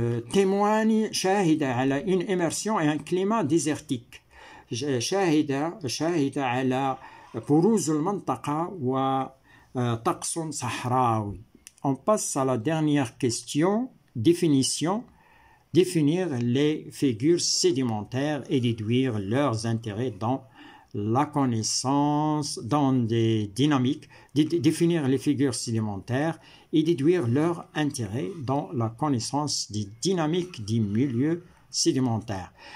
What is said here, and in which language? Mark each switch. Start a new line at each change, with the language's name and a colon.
French: témoigne
Arabic: شاهد على
French: une immersion et un climat désertique.
Arabic: شاهد على بروز المنطقة وطقس صحراوي.
French: On passe à la dernière question, définition. Définir les figures sédimentaires et déduire leurs intérêts dans la connaissance, dans des dynamiques, définir les figures sédimentaires et déduire leurs intérêts dans la connaissance des dynamiques du milieu sédimentaire.